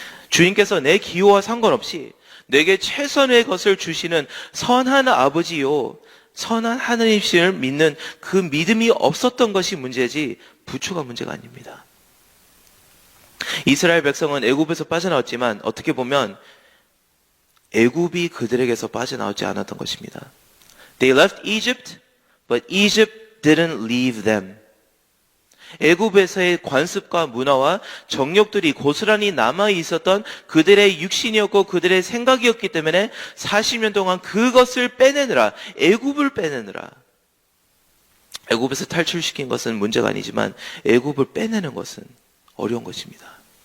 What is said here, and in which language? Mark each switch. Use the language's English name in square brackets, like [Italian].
[Korean] 주인께서 내 기호와 상관없이 내게 최선의 것을 주시는 선한 아버지요, 선한 하나님을 믿는 그 믿음이 없었던 것이 문제지 부추가 문제가 아닙니다. 이스라엘 백성은 애굽에서 빠져나왔지만 어떻게 보면 애굽이 그들에게서 빠져나오지 않았던 것입니다. [English] They left Egypt, but Egypt didn't leave them. [Korean] 애굽에서의 관습과 문화와 정욕들이 고스란히 남아 있었던 그들의 육신이었고 그들의 생각이었기 때문에 40년 동안 그것을 빼내느라, 애굽을 빼내느라, 애굽에서 탈출시킨 것은 문제가 아니지만 애굽을 빼내는 것은 어려운 것입니다.